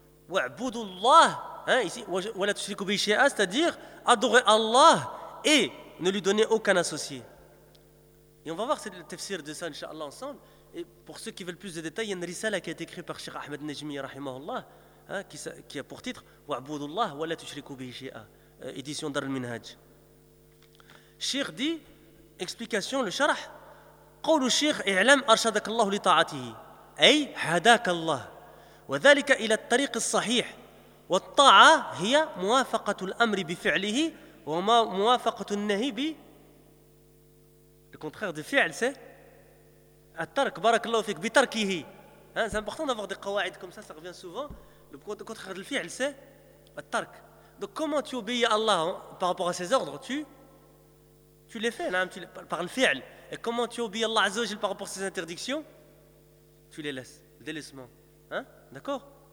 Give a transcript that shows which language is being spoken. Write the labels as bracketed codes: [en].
[ar] وَعْبُدُ اللَّهِ, [fr] hein, ici, [ar] وَلَا تُشْرِكُ بِهِ شَيْئًا, [fr] c'est-à-dire adorer Allah et ne lui donner aucun associé. Et on va voir c'est le tafsir de ça, inshallah, ensemble. Et pour ceux qui veulent plus de détails, il y a une risala qui a été écrite par Cheikh Ahmed Najmi, rahimahullah, hein, qui a pour titre [ar] وَعْبُدُ اللَّهِ وَلَا تُشْرِكُ بِهِ شَيْئًا, [fr] édition d'Arul Minhaj. Cheikh dit, explication, le sharah, [ar] قَوْلُ شَيْخ اِعْلَمْ أَرْشَدَكَ اللَّهُ لِطَاعَتِهِ أي هَدَاكَ اللَّهُ وذلك إلى الطريق الصحيح والطاعة هي موافقة الأمر بفعله وما موافقة النهي ب [fr] le contraire de [ar] فعل [fr] c'est [ar] الترك بارك الله فيك بتركه. [fr] C'est important d'avoir des قواعد comme ça revient souvent. Le contraire de فعل c'est الترك. Donc comment tu obéis à Allah par rapport à ses ordres, tu les fais, hein, par le فعل. Et comment tu obéis à Allah عز وجل par rapport à ses interdictions, tu les laisses, le délaissement, hein? D'accord.